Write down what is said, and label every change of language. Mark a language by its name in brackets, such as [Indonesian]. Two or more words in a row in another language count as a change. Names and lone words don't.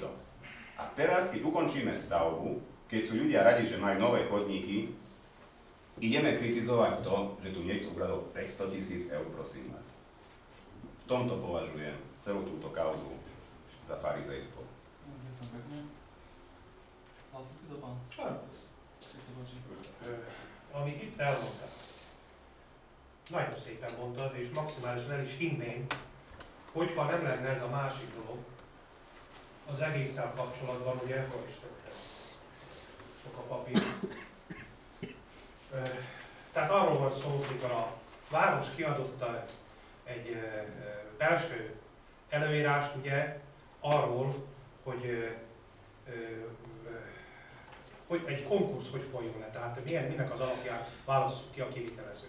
[Slovak] A teraz, keď ukončíme stavbu, keď sú ľudia radi, že majú nové chodníky, ideme kritizovať to, že tu niekto ukradol 500 000 eur, prosím vás. V tomto považujem celú túto kauzu za farizejstvo. Ďakujem pekne. Hlásil si to, pán? Áno. Čo sa páči? [Hungarian] Amit itt elmondtad, nagyon szépen mondtad, és maximálisan el is hinném, hogyha nem lenne ez a másik dolog, az egésszel kapcsolatban, ugye hol is tettem sok a papír. Tehát arról van szó, hogy a város kiadotta egy belső előírást ugye arról, hogy egy konkursz hogy folyjon le, tehát minek az alapján válasszuk ki a kivitelezőt.